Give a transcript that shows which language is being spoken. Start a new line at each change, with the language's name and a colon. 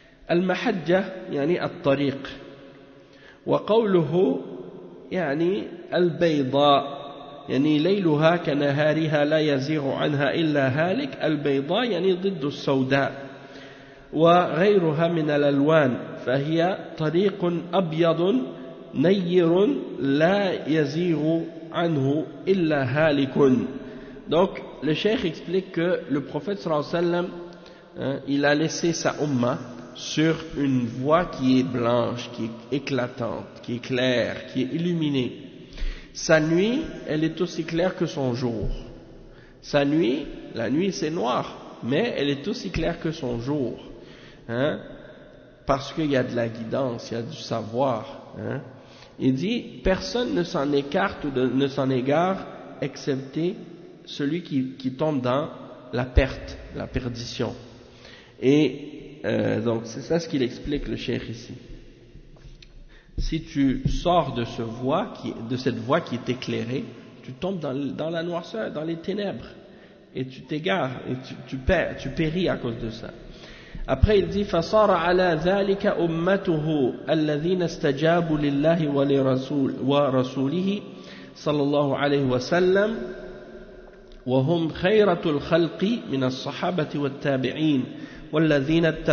Arabic: المحجة يعني الطريق، وقوله يعني البيضاء يعني ليلها كنهارها لا يزيغ عنها إلا هالك. البيضاء يعني ضد السوداء وغيرها من الألوان، فهي طريق أبيض نير لا يزيغ عنه إلا هالك.
French: Donc le cheikh explique que le prophète sallallahu alayhi wa sallam, il a laissé sa umma sur une voie qui est blanche, qui est éclatante, qui est claire, qui est illuminée. Sa nuit, elle est aussi claire que son jour. Sa nuit, la nuit c'est noir, mais elle est aussi claire que son jour, hein, parce qu'il y a de la guidance, il y a du savoir. Hein. Il dit, personne ne s'en écarte ou ne s'en égare, excepté celui qui tombe dans la perte, la perdition. Et donc c'est ça ce qu'il explique le cheikh ici. Si tu sors de cette voie qui est éclairée, tu tombes dans la noirceur, dans les ténèbres. et tu t'égares, et tu péris à cause de ça. Après il dit
Arabic: فصار على ذلك أمته الذين استجابوا لله ورسوله صلى الله عليه وسلم وهم خيرة الخلق من الصحابة والتابعين والذين